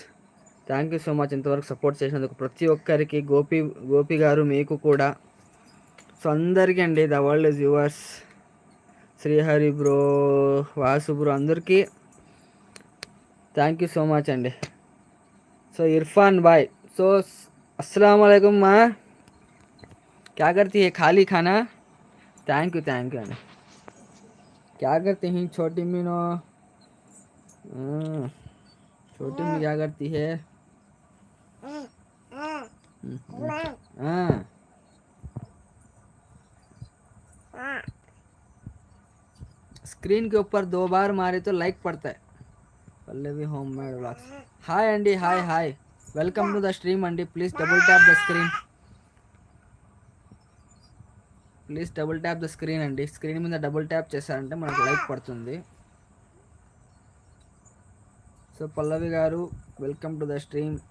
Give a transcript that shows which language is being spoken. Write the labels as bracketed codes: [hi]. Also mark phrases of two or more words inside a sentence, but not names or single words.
[en] thank you so much [te] ఇంతవరకు సపోర్ట్ చేసినందుకు ప్రతి ఒక్కరికి. గోపి గారు మీకు కూడా. సో అందరికీ అండి. [en] the world is yours. [te] శ్రీహరి బ్రో, వాసు బ్రో, అందరికీ [en] thank you so much [te] అండి. సో ఇర్ఫాన్ బాయ్. [hi] సో [ar] السلام عليكم [hi] माँ, क्या करती है? खाली खाना. [en] thank you [te] అండి. [hi] क्या करते हैं छोटी मीनो? छोटी मी क्या करती है? स्क्रीन के ऊपर 2 बार मारे तो लाइक पड़ता है. [en] पल्लवी होममेड व्लॉग्स. हाय अंडी. हाय welcome to the stream అండి. please double tap the screen. అండి. [te] స్క్రీన్ మీద [en] double tap [te] చేశారంటే మనకు లైక్ పడుతుంది. [en] సో పల్లవి గారు welcome to the stream.